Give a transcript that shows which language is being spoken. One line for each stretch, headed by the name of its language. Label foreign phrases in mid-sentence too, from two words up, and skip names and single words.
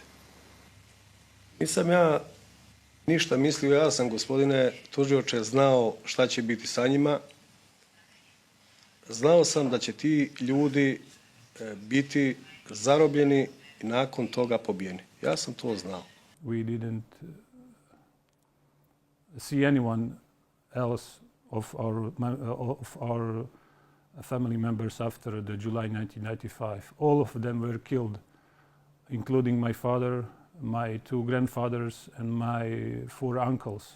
Serbian: Nisam ja ništa mislio, ja sam, gospodine tužioče, znao šta će biti sa njima. Znao sam da će ti ljudi biti zarobljeni i nakon toga pobijeni. Ja sam to znao.
English: We didn't see anyone else of our family members after the July 1995. All of them were killed, including my father, my 2 grandfathers, and my 4 uncles.